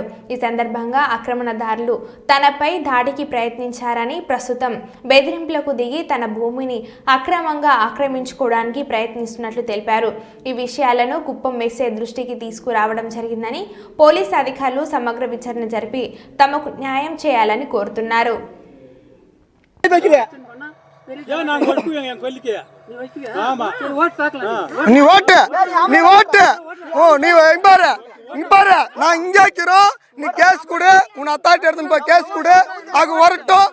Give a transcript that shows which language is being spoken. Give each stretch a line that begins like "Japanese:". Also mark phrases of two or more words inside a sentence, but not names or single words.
Telugu: ఈ సందర్భంగా ఆక్రమణదారులు తనపై దాడికి ప్రయత్నించారని, ప్రస్తుతం బెదిరింపులకు దిగి తన భూమిని అక్రమంగా ఆక్రమించుకోవడానికి ప్రయత్నిస్తున్నట్లు తెలిపారు. ఈ విషయాలను కుప్పం ఎస్ఐ దృష్టికి తీసుకురావడం జరిగిందని, పోలీసు అధికారులు సమగ్ర విచారణ జరిపి తమకు న్యాయం చేయాలని కోరుతున్నారు.
Tamil: நான் இங்கே இருக்கிறோம், நீ கேஸ் கொடு, உன் அத்தாட்டி எடுத்துன்னு போய் கேஸ் கொடு, அது வரட்டும்.